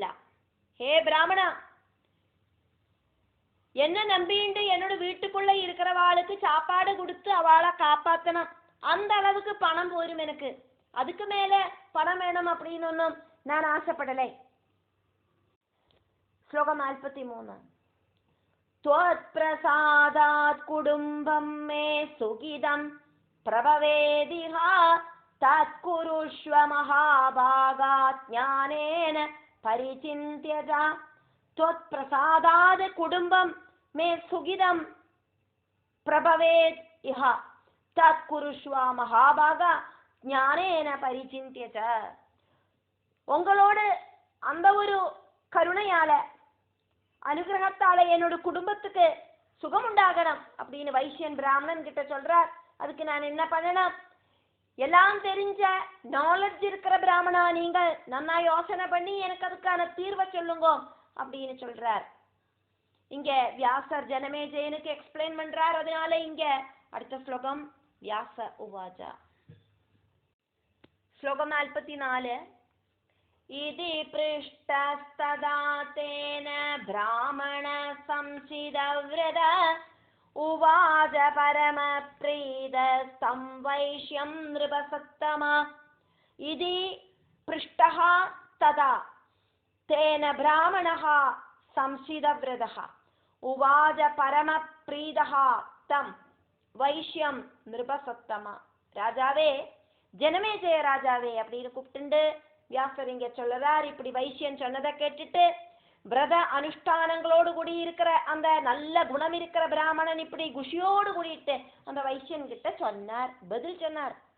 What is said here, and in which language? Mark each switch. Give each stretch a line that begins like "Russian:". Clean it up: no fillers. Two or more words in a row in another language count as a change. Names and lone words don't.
Tamil: ஹே பிராமணா, என்ன நம்பிண்டு என்னோட வீட்டுக்குள்ள இருக்கிறவாளுக்கு சாப்பாடு கொடுத்து அவளை காப்பாத்தணும். அந்த அளவுக்கு பணம் போரும் எனக்கு. அதுக்கு மேல பணம் வேணும் அப்படின்னு ஒன்னும் நான் ஆசைப்படலை. ஸ்லோகம் 43.
Sanskrit: त्वत् प्रसादात् कुटुम्बं मे सुखिदं प्रभवेदिहा तत्कुरुष्व महाभागा ज्ञानेन परिचिन्त्य च. त्वत् प्रसादात् कुटुम्बं मे सुखिदं प्रभवेत् इह तत्कुरुष्व महाभागा ज्ञानेन परिचिन्त्य च.
Tamil: உங்களோடு அந்த ஒரு கருணையால அனுகிரகத்தால என்னோட குடும்பத்துக்கு சுகம் உண்டாகணும் அப்படின்னு வைசியன் பிராமணன் கிட்ட சொல்றார். அதுக்கு நான் என்ன பண்ணணும்? எல்லாம் தெரிஞ்ச நாலேஜ் இருக்கிற பிராமணா நீங்கள் நன்னா யோசனை பண்ணி எனக்கு அதுக்கான தீர்வை சொல்லுங்க அப்படின்னு சொல்றார். இங்க வியாசர் ஜனமேஜயனுக்கு எக்ஸ்பிளைன் பண்றார். அதனால இங்க அடுத்த ஸ்லோகம்
Sanskrit: व्यास उवाच.
Tamil: ஸ்லோகம் 44.
Sanskrit: इति पृष्टस्तदा तेन ब्राह्मण संसिदव्रत उवाच परमप्रीतस्तं वैश्यं नृपसत्तमा. इति पृष्टः तदा तेन ब्राह्मणः संसिदव्रतः उवाच परमप्रीतः तं वैश्यं नृपसत्तमा.
Tamil: ராஜாவே, ஜனமேஜய ராஜாவே அப்படின்னு கூப்பிட்டு வியாசர் இங்க சொல்லறார். இப்படி வைசியன் சொன்னதை கேட்டுட்டு விரத அனுஷ்டானங்களோடு கூடி இருக்கிற அந்த நல்ல குணம் இருக்கிற பிராமணன் இப்படி குஷியோடு கூடிட்டு அந்த வைசியன் கிட்ட சொன்னார், பதில் சொன்னார்.